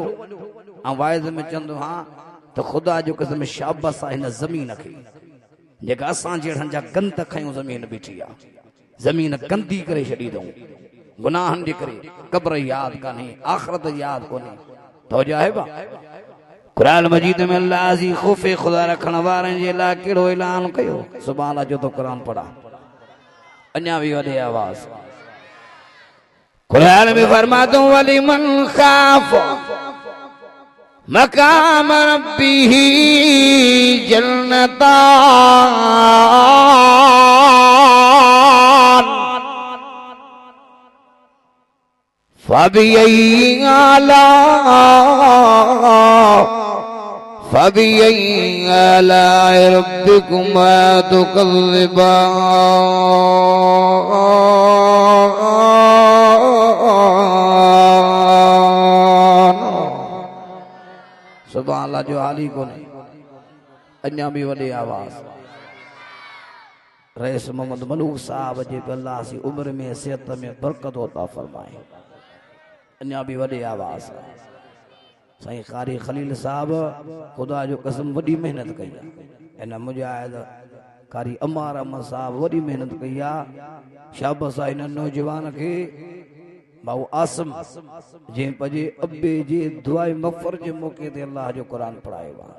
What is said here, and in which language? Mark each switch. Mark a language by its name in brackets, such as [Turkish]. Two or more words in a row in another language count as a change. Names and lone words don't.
[Sindhi] ऐं वाइद में चवंदो हा त ख़ुदा जो क़स्म शाबस आहे हिन ज़मीन खे जेका असां जहिड़नि जा गंद खयूं ज़मीन बीठी आहे ज़मीन गंदी करे छॾी अथऊं गुनाहनि जे करे क़ब्र यादि कान्हे आख़िरत यादि कोन्हे तवजो आहे बा क़ुरान मजीद में अल्लाह जी ख़ौफ़ ख़ुदा रखण वारनि जे लाइ कहिड़ो ऐलान कयो सुभाणे अलाह जो तो क़ुरान पढ़ा अञा बि वॾे आवाज़ क़ुरान में फरमातो [Arabic] ولمن خاف مقام ربه جنتان فبأي آلاء ربكما تكذبان سبحان الله [Sindhi] जो हाल ही कोन्हे अञा भी वॾे आवाज़ रईस मोहम्मद मलूक साहब जे अल्लाह सी उम्र में सेहत में बरकत अता फरमाए अञा भी वॾे आवाज़ साईं कारी खलील साहब खुदा जो कसम वॾी मेहनत कई इन मुजाहिद कारी अमार अहमद साहब वॾी मेहनत कई आहे। शाबाश आहे इन नौजवान खे भाऊ आसम जंहिं पंहिंजे अबे जे दुआए मग़फ़रत जे मौक़े ते अल्लाह जो क़ुरान पढ़ायो आहे।